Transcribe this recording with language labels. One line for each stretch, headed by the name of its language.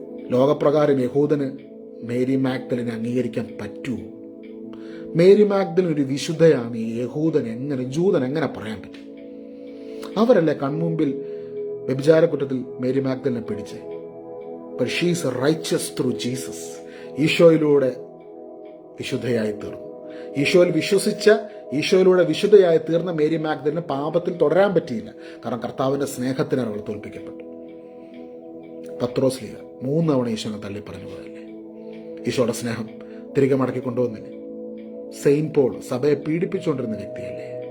Malayalam: ലോകപ്രകാരം യഹൂദന് Mary മാഗ്ദലിനെ അംഗീകരിക്കാൻ പറ്റുമോ? Mary Magdalene ഒരു വിശുദ്ധയാണ്. ജൂതൻ എങ്ങനെ പറയാൻ പറ്റും? അവരല്ലേ കൺമുമ്പിൽ വ്യഭിചാരക്കുറ്റത്തിൽ മേരി മാഗ്ദലിനെ പിടിച്ചേ.
English: But she is righteous through Jesus.
Malayalam: ഈശോയിലൂടെ വിശുദ്ധയായി തീർന്നു. ഈശോയിൽ വിശ്വസിച്ച, ഈശോയിലൂടെ വിശുദ്ധയായി തീർന്ന മേരി മാഗ്ദലിന് പാപത്തിൽ തുടരാൻ പറ്റിയില്ല. കാരണം കർത്താവിന്റെ സ്നേഹത്തിനാണ് അവൾ തോൽപ്പിക്കപ്പെട്ടു. പത്രോസ്ലീഹ 3 തവണ ഈശോനെ തള്ളി പറഞ്ഞു പോയല്ലേ? ഈശോയുടെ സ്നേഹം തിരികെ മടക്കി കൊണ്ടുവന്നില്ലേ? സെയിന്റ് പോൾ സഭയെ പീഡിപ്പിച്ചുകൊണ്ടിരുന്ന വ്യക്തിയല്ലേ?